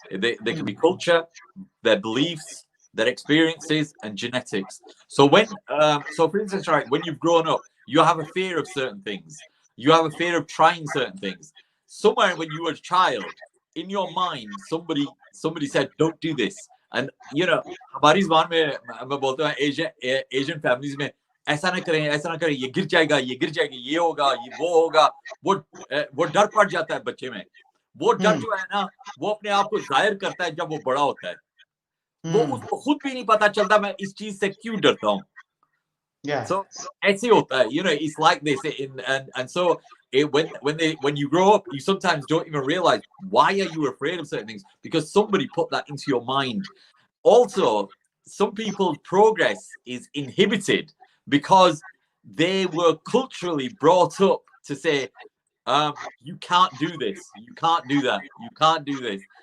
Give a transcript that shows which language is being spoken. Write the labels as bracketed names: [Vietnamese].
[English] They can be culture, their beliefs, their experiences, and genetics. So for instance, right, when you've grown up, you have a fear of certain things. You have a fear of trying certain things. Somewhere when you were a child, in your mind, somebody said, don't do this. [Hindi] And हमारी ज़बान में मैं बोलता हूँ Asian families में ऐसा ना करें, ये गिर जाएगा, ये होगा, ये वो होगा, वो डर पड़ जाता है बच्चे में. वो डर जो है ना, वो अपने आप को जाहिर करता है जब वो बड़ा होता है. वो उसको खुद भी नहीं पता चलता मैं इस चीज से क्यों डरता हूँ. [English] So [Hindi] ऐसे होता है, [English] it's like this, and so when you grow up, you sometimes don't even realize why are you afraid of certain things, because somebody put that into your mind. Also, some people's progress is inhibited because they were culturally brought up to say You can't do this. You can't do that. You can't do this.